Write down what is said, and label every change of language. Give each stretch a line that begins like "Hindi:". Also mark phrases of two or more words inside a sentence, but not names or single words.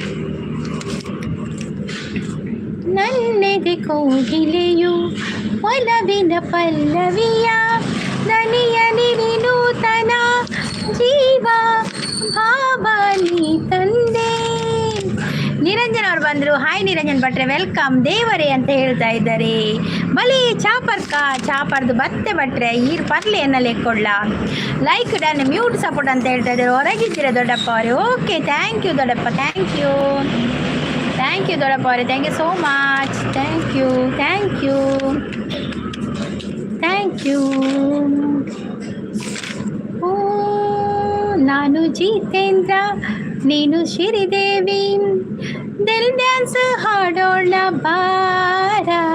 Kannada: ನನ್ನೆದೆ ಕೋಗಿಲೆಯು ಒಲವಿನ ಪಲ್ಲವಿಯ ದನಿಯಲಿ ವಿನೂತನ ಜೀವ ಭಾವ ನೀ ತಂದೆ. ನಿರಂಜನ್ ಅವರು ಬಂದರು. ಹಾಯ್ ನಿರಂಜನ್ ಭಟ್ರೆ ವೆಲ್ಕಮ್. ದೇವರೇ ಅಂತ ಹೇಳ್ತಾ ಇದ್ದಾರೆ.
Tulu: ಬಲಿ ಚಾಪರ್ದು ಬತ್ತೆ ಭಟ್ರೆ ಈರು ಪರ್ಲೆ ಎನ್ನಲೆ ಕೊಡ್ಲ.
English: like done mute support
Kannada: ಅಂತ ಹೇಳ್ತಾ ಇದ್ದಾರೆ. ಹೊರಗಿದ್ದೀರಾ ದೊಡ್ಡಪ್ಪ ಅವರೇ?
English: okay, thank you ದೊಡ್ಡಪ್ಪ, thank you
Kannada: ದೊಡ್ಡಪ್ಪ ಅವರೇ,
English: thank you so much. thank you.
Kannada: ಓ ನಾನು ಜಿತೇಂದ್ರ, ನೀನು ಶ್ರೀದೇವಿ, ದಿಲ್ ಡ್ಯಾನ್ಸ್ ಹಾಡೋಣ ಬಾರ.